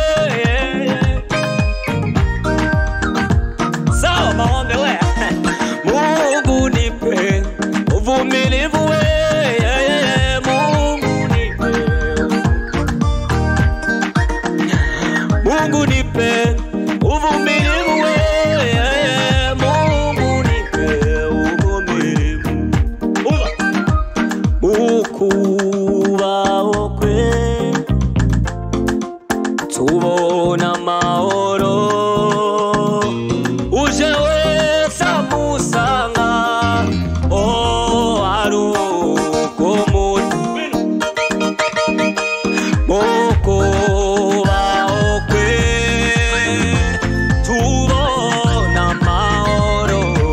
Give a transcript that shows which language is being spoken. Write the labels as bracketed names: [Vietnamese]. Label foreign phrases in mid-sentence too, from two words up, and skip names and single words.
[Swahili] Sawa maombi we, Mungu nipe uvumilivu we, Mungu nipe uvumilivu we, Mungu nipe uvumilivu. [Kinyarwanda] Ukubaho kwe tubona amahoro, uje wese amusanga aruko ukubaho kwe tubona amahoro,